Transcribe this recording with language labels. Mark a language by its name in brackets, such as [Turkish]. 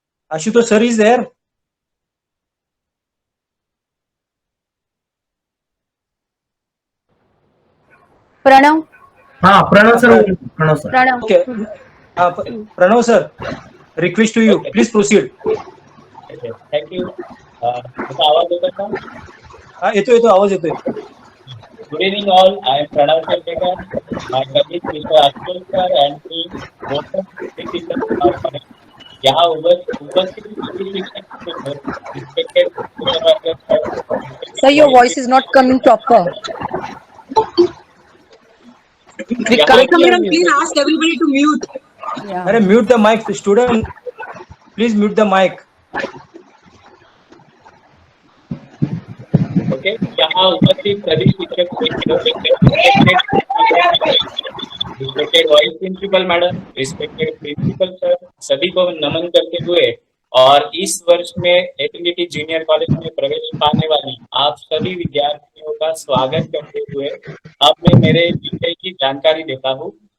[English] Ashutosh sir is there. Pranav. Pranav sir. Pranav sir. Pranav. Okay. Pranav sir, request to you. Please proceed. Thank you [Marathi] माझा आवाज येतोय का? येतो आवाज येतोय. [English] Good evening all. I am Pranav Shetekar. My colleague mister Ashutosh sir and मी both [Hindi] यहाँ उपस्थित [English] Respected Sir, your voice is not coming proper. Please ask everybody to mute. Yeah. Mute the mic, student. Please mute the mic. [Hindi] Okay, यहाँ उपस्थित सभी शिक्षक respected vice principal madam, respected principal sir, सभी को नमन करते हुए और इस वर्ष में एफिलिटी जूनियर कॉलेज में प्रवेश पाने वाली आप सभी विद्यार्थियों का स्वागत करते हुए अब मैं मेरे विषय की जानकारी देता हूँ।